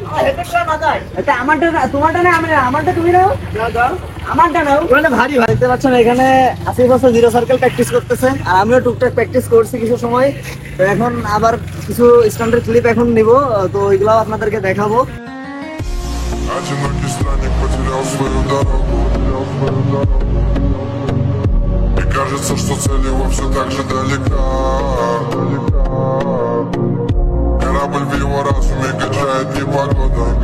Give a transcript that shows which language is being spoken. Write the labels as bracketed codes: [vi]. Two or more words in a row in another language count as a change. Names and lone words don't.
[bn] এটা আমারটা, তোমারটা না আমারটা, তুমি নাও, আমারটা নাও। ওখানে ভারী ভাই, দেখতে পাচ্ছেন এখানে আসিফ হচ্ছে [en] zero circle [bn] প্র্যাকটিস করতেছে, আর আমিও টুকটাক প্র্যাকটিস করছি কিছু সময়। তো এখন আবার কিছু [en] standard clip [bn] এখন নিব, তো ওইগুলো আপনাদেরকে দেখাবো। [ru] Одинокий странник потерял свою дорогу. И кажется, что цель его все так же далека. Корабль в его разуме качает непогода.